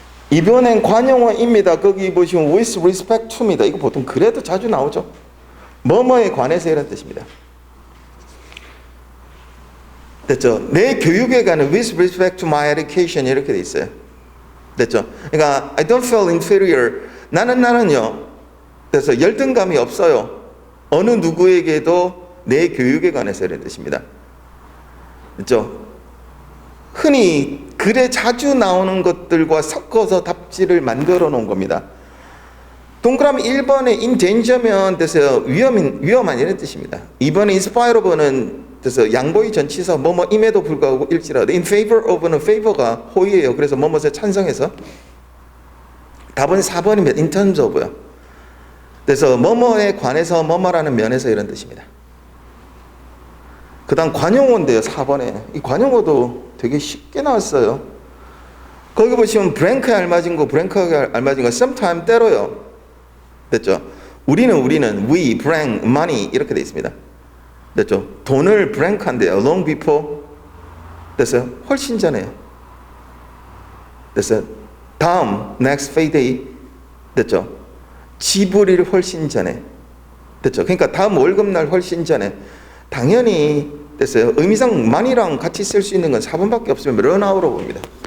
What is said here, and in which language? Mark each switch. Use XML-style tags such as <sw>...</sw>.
<ko>이번엔 관용어입니다. 거기 보시면 with respect to입니다. 이거 보통 그래도 자주 나오죠. 뭐뭐에 관해서 이런 뜻입니다. 됐죠? 내 교육에 관한</ko> <en>with respect to my education</en> <ko>이렇게 돼 있어요. 됐죠?</ko> <en>그러니까 I don't feel inferior.</en> <ko>나는요. 그래서 열등감이 없어요. 어느 누구에게도 내 교육에 관해서 이런 뜻입니다. 됐죠? 흔히 글에 자주 나오는 것들과 섞어서 답지를 만들어 놓은 겁니다. 동그라미 1번에 in danger면 돼서 위험한 이런 뜻입니다. 2번에 in spite of는 그래서 양보의 전치사 뭐뭐임에도 불구하고 일지라도 in favor of는 favor가 호의예요. 그래서 뭐뭐에 찬성해서 답은 4번입니다. in terms of요. 그래서 뭐뭐에 관해서 뭐뭐라는 면에서 이런 뜻입니다. 그 다음 관용어인데요. 4번에 이 관용어도 되게 쉽게 나왔어요. 거기 보시면 브랭크에 알맞은 거 브랭크에 알맞은 거 sometime 때로요. 됐죠? 우리는 we, bring, money 이렇게 돼 있습니다. 됐죠? 돈을 브랭크한대요. long before 됐어요? 훨씬 전에요. 됐어요? 다음</ko> <en>next payday</en> <ko>됐죠? 지불일 훨씬 전에 됐죠? 그러니까 다음 월급날 훨씬 전에 당연히 됐어요? 의미상 money랑 같이 쓸 수 있는 건 4번밖에 없으면 run out로 봅니다.</ko>